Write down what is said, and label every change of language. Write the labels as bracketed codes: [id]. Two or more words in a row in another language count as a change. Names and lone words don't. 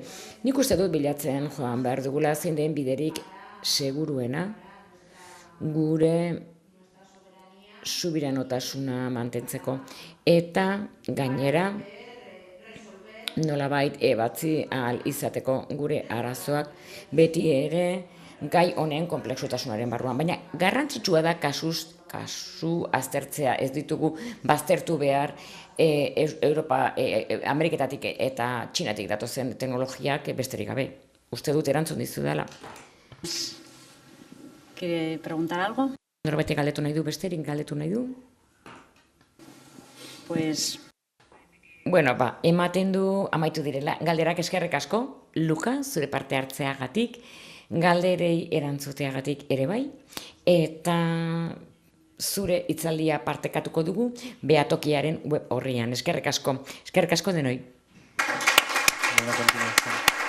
[eu] Nik uste dut bilatzen joan behar dugula zein den biderik seguruena gure subiranotasuna mantentzeko eta gainera nolabait ebatzi ahal izateko gure arazoak beti ere gai honen konplexutasunaren barruan. Baina garrantzitsua da kasu aztertzea, ez ditugu baztertu behar Europa, Ameriketatik eta Txinatik datozen teknologiak besterik gabe. Uste dut erantzun dizu dela. [es] ¿Quiere preguntar algo? [eu] Norbaitek galdetu nahi du, besterik galdetu nahi du? [es] Pues... [eu] ematen du amaitu direla. Galderak eskerrik asko, Luka, zure parte hartzeagatik, galderei erantzuteagatik ere bai, eta zure hitzaldia partekatuko dugu Behatokiaren web orrian. Eskerrik asko denoi. [es] Buena continuación.